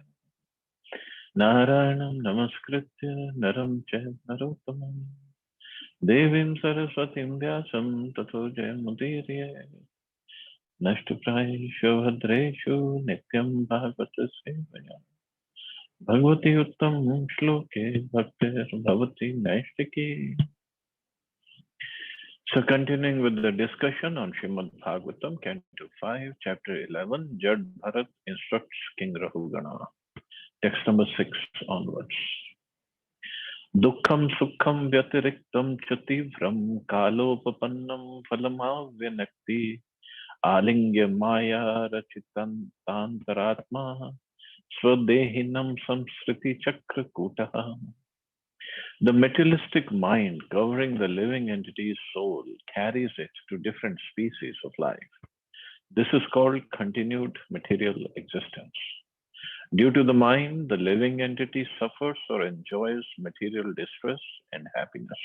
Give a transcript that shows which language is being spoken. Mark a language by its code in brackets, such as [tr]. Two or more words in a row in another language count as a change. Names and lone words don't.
[sa] Narayanam Namaskritya Naram Chaiva Narottamam Devim Saraswatim Vyasam Tato Jayamudiriye Nashtuprayeshu Bhadreshu Nityam Bhagavata Sevaya Bhagavati Uttam Shloke Bhaktir Bhavati Naistiki. [en] So continuing with the discussion on Srimad Bhagavatam, Canto 5, Chapter 11, Jad Bharat instructs King Rahugana. Text number 6 onwards. [sa] Dukkham sukham vyatiriktam chativram kalopapannam phalamavyanakti alingya maya rachitantaratma swadehinam samsriti chakrakutaha. [en] The materialistic mind covering the living entity's soul carries it to different species of life. This is called continued material existence. Due to the mind, the living entity suffers or enjoys material distress and happiness.